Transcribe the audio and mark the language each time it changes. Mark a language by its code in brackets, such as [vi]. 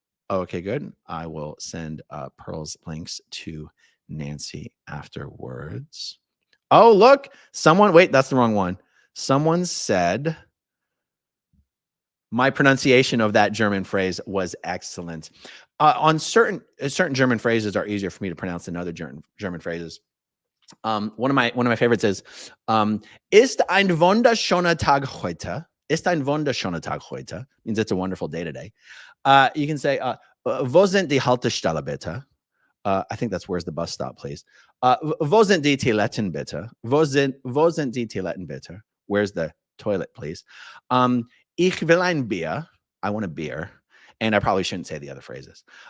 [en] Okay, good. I will send Pearl's links to Nancy afterwards. Oh, look, wait, that's the wrong one. Someone said my pronunciation of that German phrase was excellent. On certain German phrases are easier for me to pronounce than other German phrases. One of my favorites is [de] ist ein wunderschöner Tag heute. Ist ein wunderschöner Tag heute [en] means it's a wonderful day today. You can say [de] wo sind die Haltestelle bitte? [en] I think that's where's the bus stop, please. [de] Wo sind die Toiletten bitte? Wo sind die Toiletten bitte? [en] Where's the toilet, please? [de] Ich will ein Bier. [en] I want a beer. And I probably shouldn't say the other phrases.